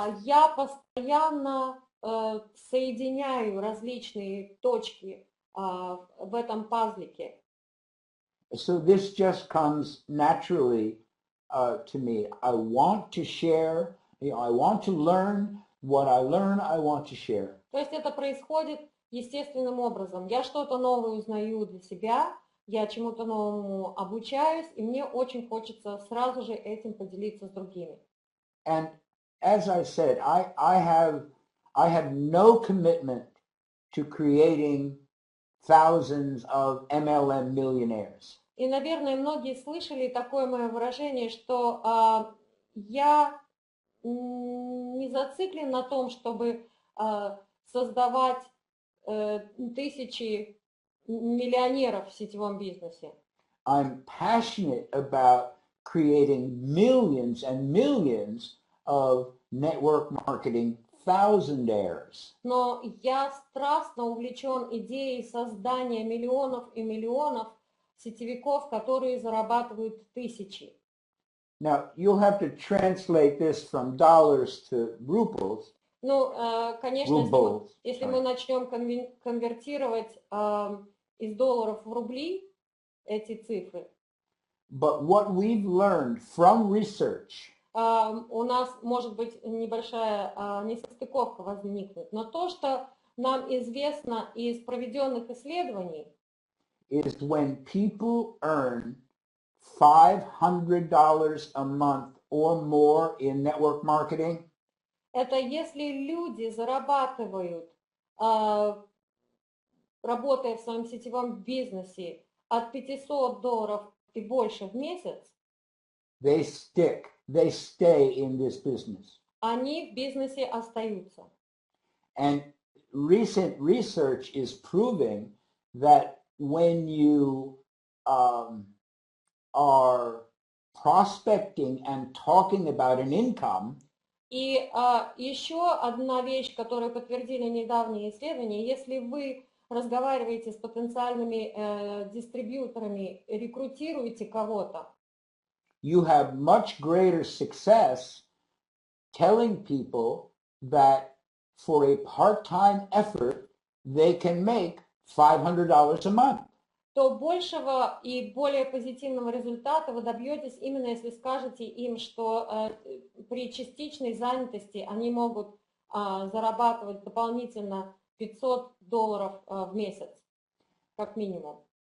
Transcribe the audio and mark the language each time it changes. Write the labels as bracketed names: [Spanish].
[Russian] Я постоянно соединяю различные точки в этом пазлике. [English] So this just comes naturally to me. I want to share, I want to learn. What I learn, I want to share. [Russian] То есть это происходит естественным образом. Я что-то новое узнаю для себя, я чему-то новому обучаюсь, и мне очень хочется сразу же этим поделиться с другими. [English] And as I said, I have no commitment to creating thousands of MLM millionaires. [Russian] И, наверное, многие слышали такое мое выражение, что я не зациклен на том, чтобы создавать тысячи миллионеров в сетевом бизнесе. [English] I'm passionate about creating millions and millions of network marketing thousandaires. [Russian] Но я страстно увлечен идеей создания миллионов и миллионов сетевиков, которые зарабатывают тысячи. [English] Now, you'll have to translate this from dollars to rubles. [Russian] Ну, конечно, [English] Rubles, [Russian] если мы начнем конвертировать из долларов в рубли эти цифры, [English] But what we've learned from research [Russian] у нас может быть небольшая несостыковка возникнет, но то, что нам известно из проведенных исследований, [English] is when people earn $500 a month or more in network marketing, [Russian] это если люди зарабатывают, работая в своем сетевом бизнесе, от $500 и больше в месяц, [English] they stay in this business. [Russian] они в бизнесе остаются. [English] And recent research is proving that when you are prospecting and talking about an income, [Russian] И еще одна вещь, которую подтвердили недавние исследования, если вы разговариваете с потенциальными дистрибьюторами, рекрутируете кого-то, [English] you have much greater success telling people that for a part-time effort, they can make $500 a month. [Russian] то большего и более позитивного результата вы добьетесь именно если скажете им, что при частичной занятости они могут зарабатывать дополнительно $500 в месяц, как минимум.